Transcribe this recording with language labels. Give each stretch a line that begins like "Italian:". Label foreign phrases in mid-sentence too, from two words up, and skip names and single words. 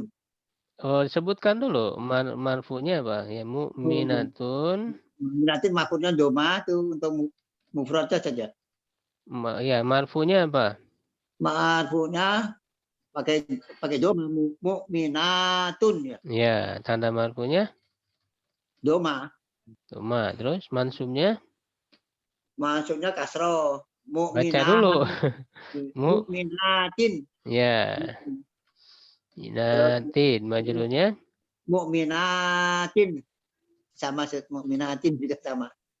Indonesian: Oh, sebutkan dulu marfu'nya apa? Ya, mu'minatun. Mu'minatun maksudnya doma itu untuk mufradnya saja. Ya, marfu'nya apa? Marfu'nya pakai doma, mu'minatun ya. Ya, tanda marfu'nya Doma. doma. Terus mansubnya Maksudnya kasroh. baca dulu. Mu'minatin. Ya, minatin. Majrurnya Mu'minatin. Sama mu'minatin juga sama.